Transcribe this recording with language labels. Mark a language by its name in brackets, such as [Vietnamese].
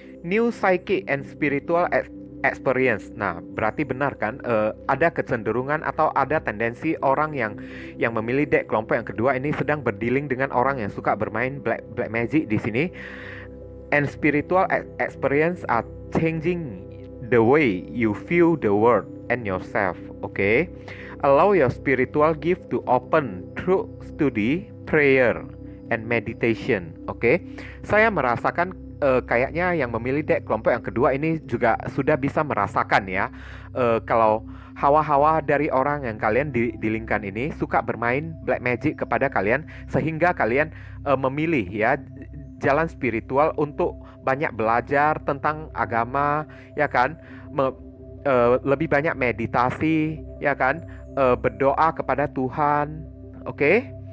[English] New psychic and spiritual experience. [Indonesian] Nah, berarti benar kan? Ada kecenderungan atau ada tendensi orang yang memilih deck kelompok yang kedua ini sedang berdealing dengan orang yang suka bermain black magic di sini. [English] And spiritual experience are changing the way you view the world and yourself. Okay? Allow your spiritual gift to open through study, prayer, and meditation. Okay? [Indonesian] Saya merasakan kayaknya yang memilih deck kelompok yang kedua ini juga sudah bisa merasakan ya kalau hawa-hawa dari orang yang kalian dilingkan ini suka bermain black magic kepada kalian, sehingga kalian memilih ya jalan spiritual untuk banyak belajar tentang agama ya kan, lebih banyak meditasi ya kan, berdoa kepada Tuhan, oke?